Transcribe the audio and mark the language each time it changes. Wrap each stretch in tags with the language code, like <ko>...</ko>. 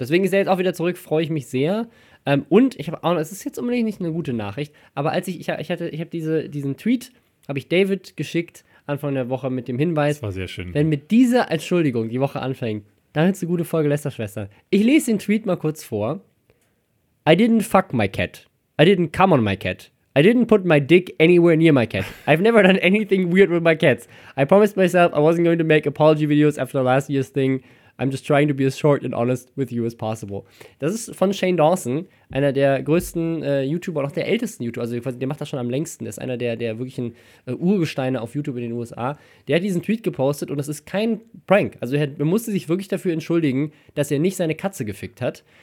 <de>Deswegen ist er jetzt auch wieder zurück, freue ich mich sehr. Und ich habe auch noch, es ist jetzt unbedingt nicht eine gute Nachricht, aber als ich habe diesen Tweet, habe ich David geschickt, Anfang der Woche, mit dem Hinweis, das war sehr schön, wenn mit dieser Entschuldigung die Woche anfängt, dann ist eine gute Folge Lästerschwester. Ich lese den Tweet mal kurz vor.</de> <en>I didn't fuck my cat. I didn't come on my cat. I didn't put my dick anywhere near my cat. I've never done anything weird with my cats. I promised myself I wasn't going to make apology videos after last year's thing. I'm just trying to be as short and honest with you as possible.</en> <de>Das ist von Shane Dawson, einer der größten YouTuber, und auch der ältesten YouTuber. Also der macht das schon am längsten. Der ist einer der wirklichen Urgesteine auf YouTube in den USA. Der hat diesen Tweet gepostet, und das ist kein Prank. Also er musste sich wirklich dafür entschuldigen, dass er nicht seine Katze gefickt hat.</de>